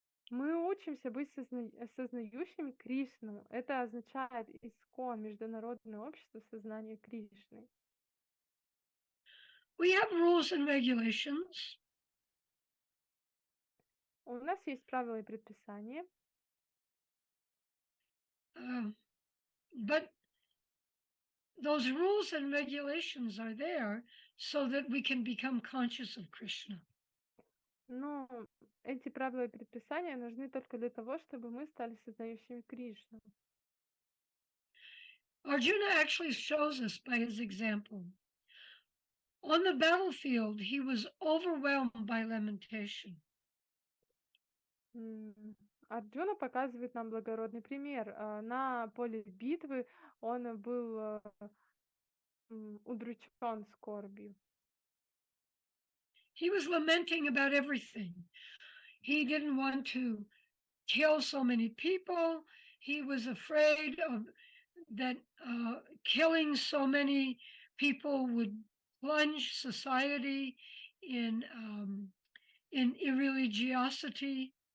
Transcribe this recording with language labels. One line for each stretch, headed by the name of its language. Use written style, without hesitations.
Russian: Мы учимся быть сознающими Кришну. Это означает Искон, Международное общество сознания Кришны.
English: We have rules and regulations.
Russian: У нас есть правила и предписания,
English: But those rules and regulations are there so that we can become conscious of Krishna.
Russian: но эти правила и предписания нужны только для того, чтобы мы стали сознающими Кришну.
English: Arjuna actually shows us by his example. On the battlefield, he was overwhelmed by lamentation.
Russian: Арджуна показывает нам благородный пример. На поле битвы он был удручен скорбью.
English: He was lamenting about everything. He didn't want to kill so many people. He was afraid of that killing so many people would plunge society in irreligiosity.